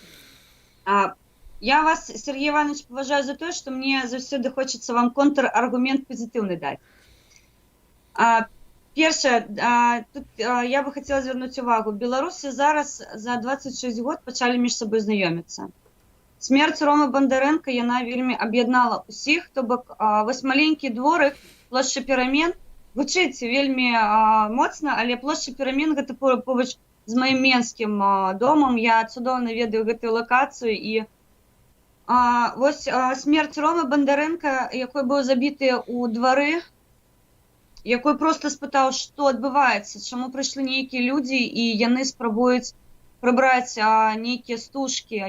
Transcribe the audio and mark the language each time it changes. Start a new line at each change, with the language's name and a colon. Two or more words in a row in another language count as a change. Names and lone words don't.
Ukrainian: Я вас, Сергій Іванович, поважаю за те, що мені завжди хочеться вам контраргумент позитивний дати. Перше, тут я би хотіла звернути увагу. Білорусі зараз за 26 років почали між собою знайомитися.
Belarusian: Смерть Ромы Бондаренка, яна вельмі аб'яднала усіх, то бок вось маленькі дворык, плошча Перамен, гучыць вельмі моцна, але плошча Перамен гэта побач з маім менскім домам, я цудоўна ведаю гэтую лакацыю, і вось смерть Ромы Бондаренка, якой быў забіты ў двары, якой проста спытаў, што адбываецца, чаму прыйшлі нейкія людзі, і яны спрабуюць прыбраць нейкія стужкі.